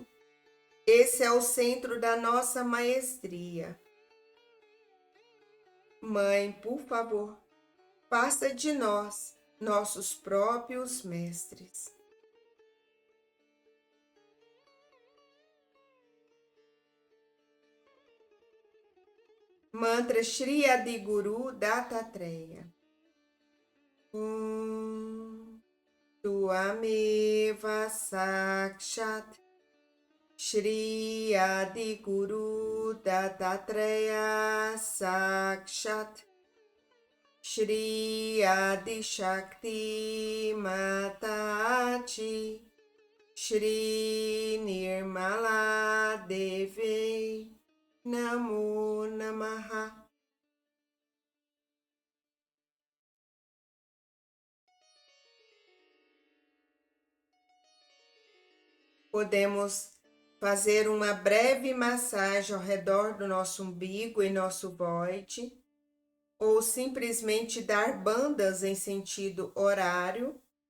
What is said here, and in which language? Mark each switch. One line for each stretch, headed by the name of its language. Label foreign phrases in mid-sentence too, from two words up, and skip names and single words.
Portuguese: Esse é o centro da nossa maestria. Mãe, por favor, faça de nós nossos próprios mestres. Mantra Shri Adi Guru Dattatreya.
Sanskrit: Tuameva Sakshat Shri Adi Guru Dattatreya Sakshat Shri Adi Shakti Mataji Shri Nirmala Devi Namo Namaha.
Portuguese: Podemos fazer uma breve massagem ao redor do nosso umbigo e nosso void, ou simplesmente dar bandas em sentido horário.